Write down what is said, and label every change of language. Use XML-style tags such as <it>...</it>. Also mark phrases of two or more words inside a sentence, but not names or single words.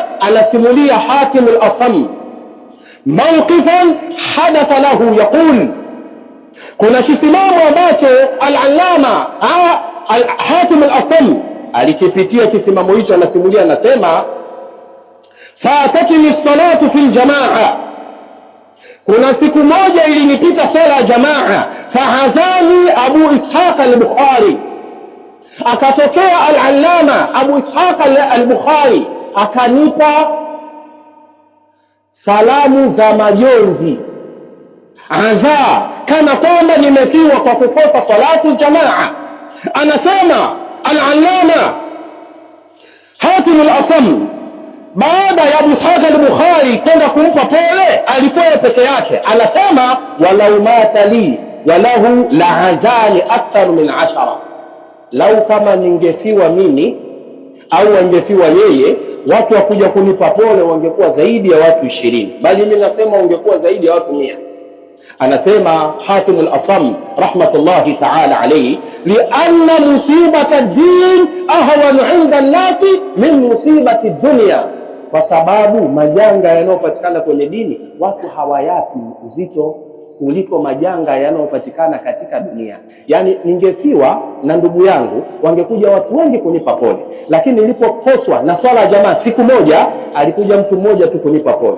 <sw>Anasimulia Hatim al-Asam</sw> <ar>موقفا حدث له يقول,</ar> <sw>kuna kisimamo ambacho al-Allama Hatim al-Asam alikipitia. Kisimamo hicho anasimulia, anasema</sw> <ar>فاتتني الصلاة في الجماعة,</ar> <sw>kuna siku moja ilinipita sala ya jamaa,</sw> <ar>فعزاني أبو إسحاق البخاري,</ar> <sw>akatokea al-Allama Abu Ishaq al-Bukhari akanipa salamu za majonzi, adha, kana kwamba nimefiwa kwa kukosa</sw> <ar>صلاة جماعة.</ar> <sw>Anasema al-Allama Hatim al-Asam, baada ya Abu Ishaq al-Bukhari kwenda kumpa pole, alikuwa peke yake. Anasema</sw> <ar>ولو مات لي ولد لعزاني أكثر من 10,</ar> <sw>lau kama ningefiwa mimi au wangefiwa yeye, watu wakuja kunipa pole wangekuwa zaidi ya watu 20, bali mimi nasema wangekuwa zaidi ya watu 100.</sw> <ar>Anasema Hatim al-Asam رحمة الله تعالى عليه لأن مصيبة الدين أهون عند الناس من مصيبة الدنيا,</ar> <sw>kwa sababu majanga yanayopatikana kwenye dini watu hawayapi uzito kuliko majanga yanayopatikana katika dunia. Yani ningefiwa na ndugu yangu, wangekuja watu wengi kunipa pole, lakini nilipokoswa na swala ya jamaa, siku moja alikuja mtu mmoja tu kunipa pole.</sw>